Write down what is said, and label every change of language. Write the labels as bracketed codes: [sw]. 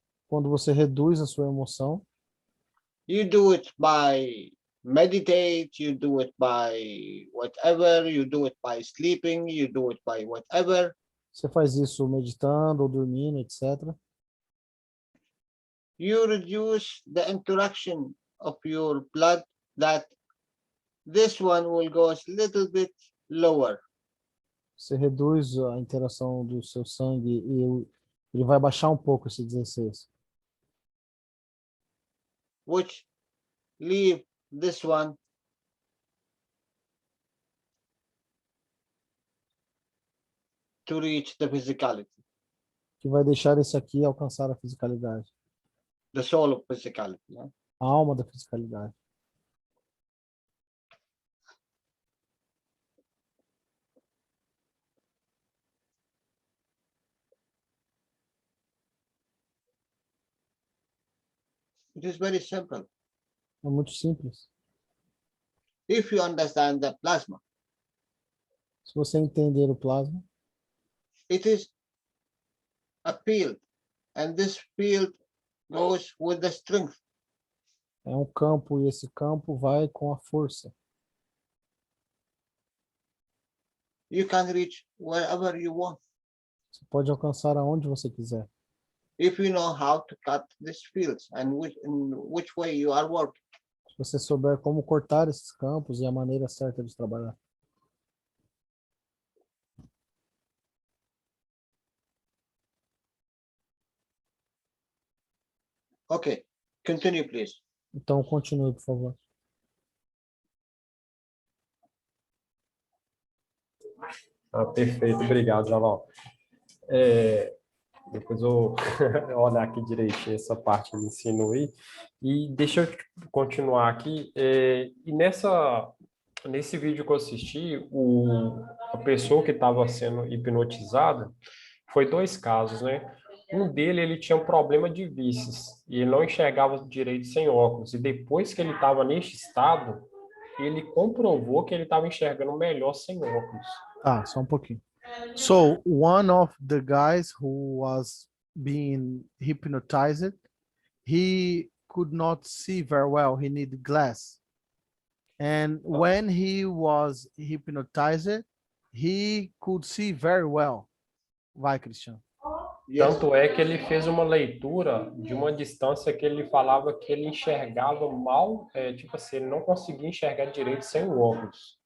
[pt] quando você reduz a sua emoção, [en] you do it by meditate, you do it by whatever, you do it by sleeping, you do it by whatever. [pt] Você faz isso meditando ou dormindo, etc. [en] You reduce the interaction of your blood, that this one will go a little bit lower. [pt] Você reduz a interação do seu sangue e ele vai baixar um pouco esse 16. [en] Which leave this one to reach the physicality, [pt] Que vai deixar esse aqui alcançar a fisicalidade. [en] the soul of physicality. Yeah? [pt] A alma da fisicalidade. [en] It is very simple. [pt] É muito simples. [en] If you understand the plasma, [pt] Se você entender o plasma, [en] it is a field, and this field goes with the strength. [pt] é um campo e esse campo vai com a força. [en] You can reach wherever you want. [pt] Você pode alcançar aonde você quiser. [en] If you know how to cut these fields and in which way you are working. [pt] Se você souber como cortar esses campos e a maneira certa de trabalhar. [en] Okay, continue, please. [pt] Então, continue, por favor. Perfeito, obrigado, Jalal. Depois eu olhar aqui direitinho essa parte do ensino aí. E deixa eu continuar aqui. E nesse vídeo que eu assisti, a pessoa que estava sendo hipnotizada, foi 2 casos, né? Um dele, ele tinha um problema de vícios, e ele não enxergava direito sem óculos. E depois que ele estava neste estado, ele comprovou que ele estava enxergando melhor sem óculos. Ah, só um pouquinho. [en] So, one of the guys who was being hypnotized, he could not see very well. He needed glass. And when he was hypnotized, he could see very well. [pt] Vai, Cristiano. Tanto é que ele fez uma leitura de uma distância que ele falava que ele enxergava mal, tipo assim, ele não conseguia enxergar direito sem o óculos.